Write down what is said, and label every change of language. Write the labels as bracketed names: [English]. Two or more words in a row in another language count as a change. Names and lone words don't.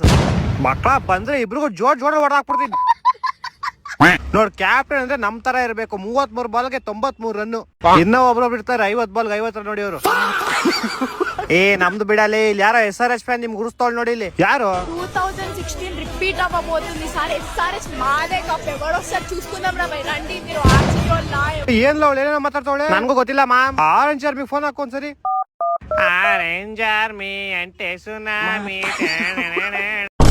[Kannada] ಮಕ್ಕಳ ಬಂದ್ರೆ ಇಬ್ರಿಗೂ ಜೋಡ್ ಹೊಡೆದಾಕ್ಬಿಡ್ತೀನಿ. ನೋಡ್, ಕ್ಯಾಪ್ಟನ್ ಅಂದ್ರೆ ನಮ್ ತರ ಇರ್ಬೇಕು. 33 ಬಾಲ್ಗೆ 93 ರನ್. ಇನ್ನ ಒಬ್ರು ಬಿಡ್ತಾರೆ 50 ಬಾಲ್ಗೆ 50 ರನ್ ನೋಡಿ ಅವರು. ನಮ್ದು ಬಿಡಲಿ. ಇಲ್ಲಿ ಯಾರೋ SRH ಫ್ಯಾನ್ ನಿಮ್ಗೆ ಗುರುಸ್ತೋಳ್ ನೋಡಿ. ಇಲ್ಲಿ ಯಾರು? [Telugu] 2016 రిపీట్ అవ్వబోతుంది. ఈసారి SRH మాదే కప్. ఎవరొస్తారు చూసుకుందాం రా బై. రండి మీరు ఆర్సీబీ వాళ్ళు. [Kannada] ಏನ್ ಅವಳು ಏನೇನೋ ಮಾತಾಡ್ತಾವಳೆ, ನನ್ಗೂ ಗೊತ್ತಿಲ್ಲ ಮ್ಯಾಮ್. ಆರೆಂಜ್ ಆರ್ಮಿ ಫೋನ್ ಹಾಕೋ ಒಂದ್ಸರಿ. ಆರೆಂಜ್ ಆರ್ಮಿ ಅಂಟೆ ಸುನಾಮಿ.